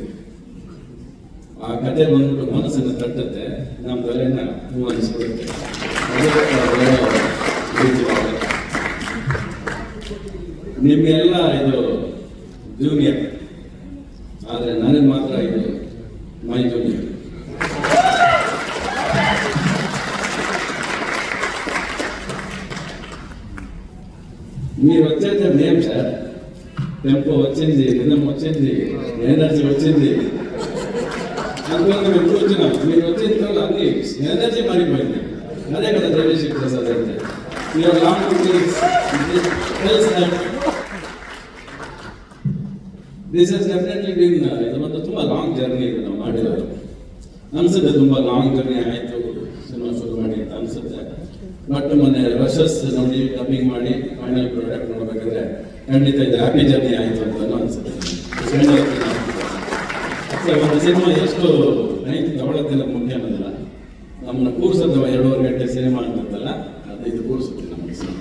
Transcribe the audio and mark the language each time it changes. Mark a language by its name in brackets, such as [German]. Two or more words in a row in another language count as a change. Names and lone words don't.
[Kannada] ಆ ಕಥೆ ಬಂದ್ಬಿಟ್ಟು ಮನಸ್ಸನ್ನು ತಟ್ಟುತ್ತೆ, ನಮ್ಮ ತಲೆಯನ್ನ ಹೂ ಅನಿಸ್ಬಿಡುತ್ತೆ. ನಿಮಗೆಲ್ಲ ಇದು ಜೂನಿಯರ್, ಆದರೆ ನನಗೆ ಮಾತ್ರ ಇದು ಮೈ ಜೂನಿಯರ್. [Telugu] మీరు వచ్చేది మేము సార్, టెంపో వచ్చింది, రిధం వచ్చింది, ఎనర్జీ వచ్చింది, అందువల్ల మేము కూర్చున్నాం. మీరు వచ్చిన తర్వాత అన్ని ఎనర్జీ మారిపోయింది. [Kannada] అదే కదా దేవేశ్వర ప్రసాద్ అంటే [English] you are long this has definitely been [Kannada] ಇದು ಒಂದು ತುಂಬ [English] long journey [Kannada] ಇದು ನಾವು ಮಾಡಿರೋದು. ಅನ್ಸುತ್ತೆ ತುಂಬ [English] long journey [Kannada] ಆಯಿತು ಸಿನಿಮಾ ಶುರು ಮಾಡಿ ಅಂತ ಅನ್ಸುತ್ತೆ. ಬಟ್ ಮೊನ್ನೆ ರಶಸ್ ನೋಡಿ ಡಬ್ಬಿಂಗ್ ಮಾಡಿ [English] final product [Kannada] ನೋಡ್ಬೇಕಾದ್ರೆ ಖಂಡಿತ ಇದು [English] happy journey [Kannada] ಆಯಿತು ಅಂತ ಅನ್ಸುತ್ತೆ. ಒಂದು ಸಿನಿಮಾ ಎಷ್ಟು ಟೈಮ್ ತಗೊಳ್ಳೋದಿಲ್ಲ ಮುಖ್ಯ ಅನ್ನೋದಿಲ್ಲ, ನಮ್ಮನ್ನ ಕೂರಿಸೋದು 2.5 ಗಂಟೆ ಸಿನಿಮಾ ಅಂತಲ್ಲ, ಅದು ಇದು ಕೂರಿಸುತ್ತೆ ನಮಗೆ ಸಿನಿಮಾ.